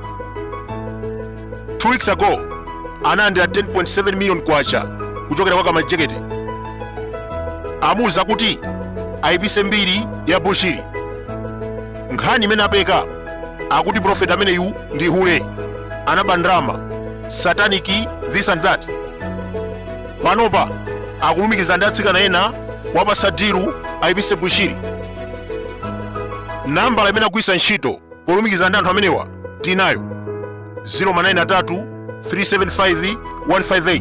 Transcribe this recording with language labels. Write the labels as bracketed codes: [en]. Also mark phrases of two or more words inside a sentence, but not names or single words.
[ny] 2 weeks ago anaandira 10.7 million kwacha kuchokera kwa Kamajekete. Amuza kuti ayipitse mbiri ya Bushiri. Nkhani imene apeka akuti prophet ameneyu ndi hule, anaba ndrama, [en] satanic this and that. [ny] Panopa akulumikiza ndi atsikana ena kuwapatsa diru ayipitse Bushiri. Nambala imene agwiritsa ntchito polumikiza ndi anthu amenewa tinayo 093 375 158.